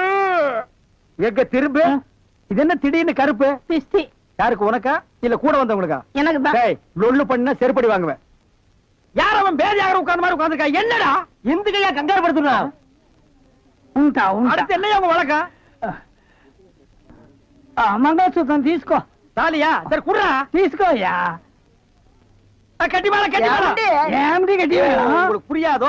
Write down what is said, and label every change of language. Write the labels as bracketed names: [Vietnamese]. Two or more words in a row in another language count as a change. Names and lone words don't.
[Tamil] எங்க திரும்ப இது என்ன திடீர்னு கருப்பு? பிஸ்தி. யாருக்கு? உனக்கா இல்ல கூட வந்தவங்களுக்கா? எனக்கு தான். லொல்லு பண்ணா செருப்படி வாங்குவேன். யார் அவன் பேதியாக உட்கார்ந்த மாதிரி உட்கார்ந்துருக்கா? என்னடா எந்துக்கையா கங்காரு படுத்துனா? அடுத்து என்னையா உங்க வழக்கா? [Telugu] మంగళసూత్రం తీసుకో. తాలియా సరే కుర్రా తీసుకోయా. కట్టి మేళ కట్టి మేళ ఏమిటి కట్టి మేళ? [Tamil] உங்களுக்கு புரியாதோ?